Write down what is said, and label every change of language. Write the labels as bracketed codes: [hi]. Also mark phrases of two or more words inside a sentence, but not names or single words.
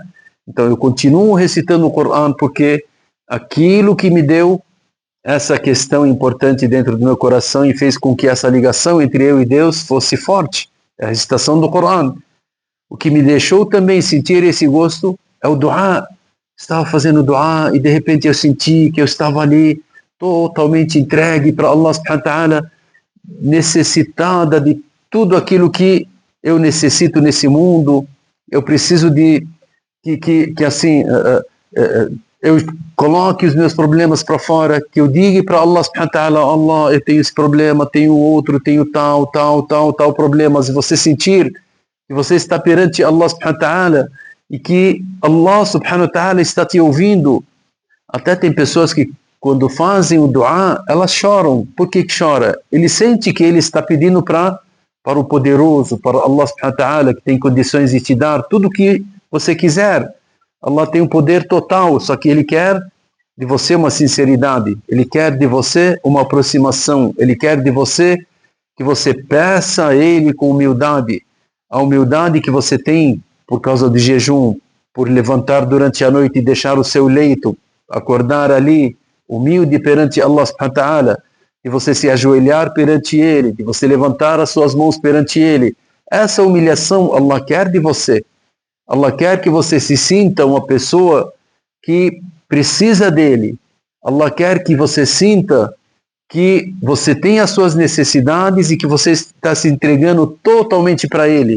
[pt] Então eu continuo recitando o Corão, porque aquilo que me deu essa questão importante dentro do meu coração e fez com que essa ligação entre eu e Deus fosse forte, é a recitação do Corão. O que me deixou também sentir esse gosto é o dua. Estava fazendo dua e de repente eu senti que eu estava ali totalmente entregue para [ar] الله سبحانه وتعالى, [pt] necessitada de tudo aquilo que eu necessito nesse mundo. Eu preciso de que assim eu coloque os meus problemas para fora, que eu diga para [ar] الله سبحانه وتعالى, [pt] Allah, eu tenho esse problema, tenho outro, tenho tal problemas, e você sentir que você está perante [ar] الله سبحانه وتعالى [pt] e que [ar] الله سبحانه وتعالى [pt] está te ouvindo. Até tem pessoas que quando fazem o dua, elas choram. Por que chora? Ele sente que ele está pedindo para o poderoso, para [ar] الله سبحانه وتعالى, [pt] que tem condições de te dar tudo o que você quiser. Allah tem um poder total, só que Ele quer de você uma sinceridade, Ele quer de você uma aproximação, Ele quer de você que você peça a Ele com humildade, a humildade que você tem por causa do jejum, por levantar durante a noite e deixar o seu leito, acordar ali, humilde perante [ar] الله سبحانه وتعالى, [pt] de você se ajoelhar perante Ele, de você levantar as suas mãos perante Ele. Essa humilhação Allah quer de você. Allah quer que você se sinta uma pessoa que precisa dele. Allah quer que você sinta que você tem as suas necessidades e que você está se entregando totalmente para Ele.